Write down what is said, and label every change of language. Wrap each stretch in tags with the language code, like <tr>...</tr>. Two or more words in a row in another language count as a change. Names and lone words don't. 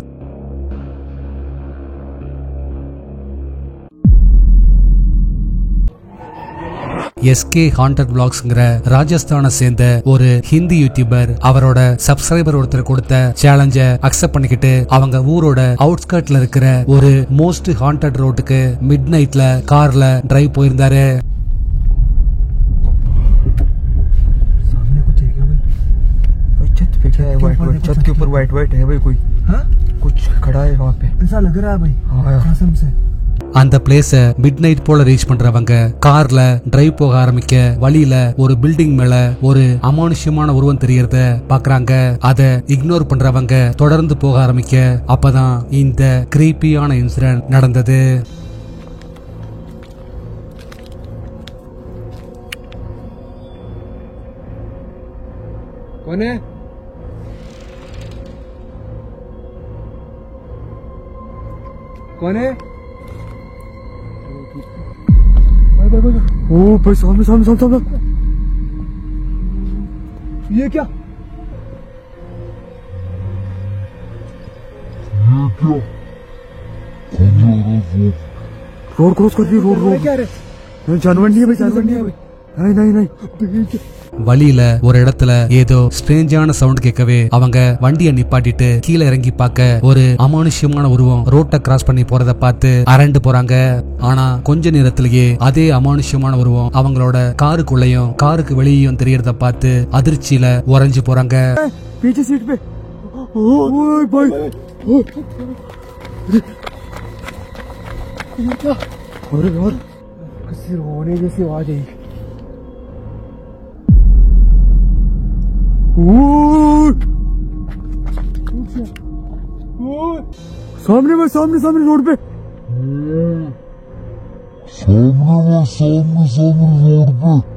<ta>எஸ்கே ஹாண்டட் விளாக்ஸ்ங்கிற ராஜஸ்தானை சேர்ந்த ஒரு ஹிந்தி யூடியூபர் அவரோட சப்ஸ்கிரைபர் ஒருத்தர் கொடுத்த சேலஞ்ச அக்செப்ட் பண்ணிக்கிட்டு அவங்க ஊரோட அவுட்ஸ்கர்ட்ல இருக்கிற ஒரு</ta> <en>most haunted</en> <ta>ரோட்டுக்கு</ta> <en>mid night</en> <ta>கார்ல டிரைவ் போயிருந்தாரு.</ta> <hi>छत के ऊपर</hi> <en>white white</en> <hi>है भाई, कोई कुछ खड़ा है वहाँ पे, ऐसा लग रहा है भाई कसम से.</hi> <ta>அந்த பிளேஸ</ta> <en>mid night</en> <ta>போல ரீச் பண்றவங்க கார்ல டிரைவ் போக ஆரம்பிக்க வழியில ஒரு பில்டிங் மேல ஒரு அமானுஷ்யமான உருவம் தெரியறத பாக்குறாங்க. அத இக்னோர் பண்றவங்க தொடர்ந்து போக ஆரம்பிக்க அப்பதான் இந்த கிரீப்பியான இன்சிடென்ட் நடந்தது.</ta> <hi>कौन है? कौन है? ओ भाई सामने सामने सामने सामने, ये क्या?</hi> <en>road cross</en> <hi>कर दी, रोड रोड क्या रे? जानवर नहीं है भाई, जानवर नहीं है भाई. नहीं नहीं नहीं.</hi> <ta>வழியில ஒரு இடத்துல ஏதோ</ta> <en>strange sound</en> <ta>கேட்கவே அவங்க வண்டியை நிப்பாட்டிட்டு கீழே இறங்கி பார்க்க ஒரு அமானுஷ்யமான உருவம் ரோட்டை கிராஸ் பண்ணி போறத பார்த்து அரண்டு போறாங்க. ஆனா கொஞ்ச நேரத்திலேயே அதே அமானுஷ்யமான உருவம் அவங்களோட காருக்குள்ளயும் காருக்கு வெளியும் தெரியறத பார்த்து அதிர்ச்சியில உறைஞ்சு போறாங்க.</ta> <hi>पीछे सीट पे ओए भाई, अरे यार किसी रोने जैसी आवाज आई. सामने में सामने सामने रोड पे, सामने रोड पे.</hi>